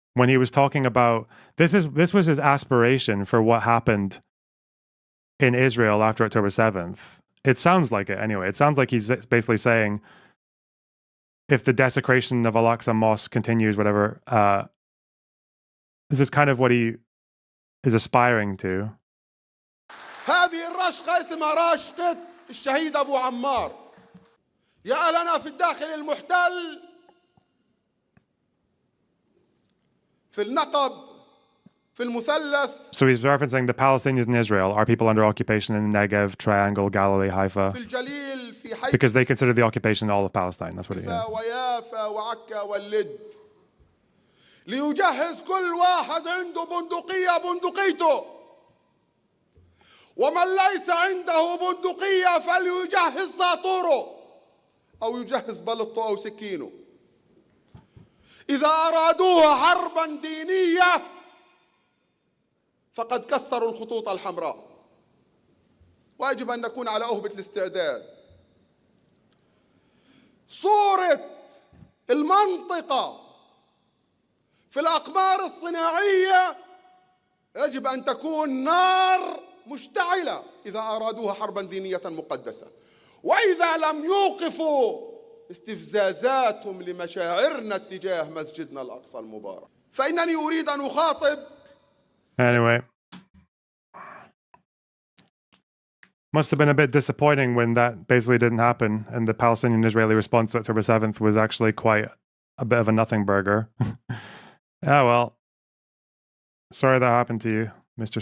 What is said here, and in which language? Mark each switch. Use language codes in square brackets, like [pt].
[en] When he was talking about this was his aspiration for what happened in Israel after October 7th. It sounds like it anyway. It sounds like he's basically saying if the desecration of Al-Aqsa Mosque continues, whatever, this is kind of what he is aspiring to. [ar] هذه الرشقة اسمها رشقة الشهيد أبو عمار. يا لنا في الداخل المحتل في النقب في المثلث. [en] So he's referencing the Palestinians in Israel are people under occupation in the Negev, Triangle, Galilee, Haifa, [ar] في الجليل في حيفا [en] because they consider the occupation all of Palestine. That's what it is. [ar] ويافا وعكا واللد. ليجهز كل واحد عنده بندقيته. ومن ليس عنده بندقية فليجهز ساطوره أو يجهز بلطه أو سكينه. إذا أرادوها حربا دينية فقد كسروا الخطوط الحمراء ويجب أن نكون على أهبة الاستعداد. صورة المنطقة في الأقمار الصناعية يجب أن تكون نار مشتعلة إذا أرادوها حربا دينية مقدسة، وإذا لم يوقفوا استفزازاتهم لمشاعرنا تجاه مسجدنا الأقصى المبارك فإنني أريد أن أخاطب. [en] Anyway, must have been a bit disappointing when that basically didn't happen, and the Palestinian-Israeli response to October 7th was actually quite a bit of a nothing burger. Ah, well. Sorry that happened to you, Mr.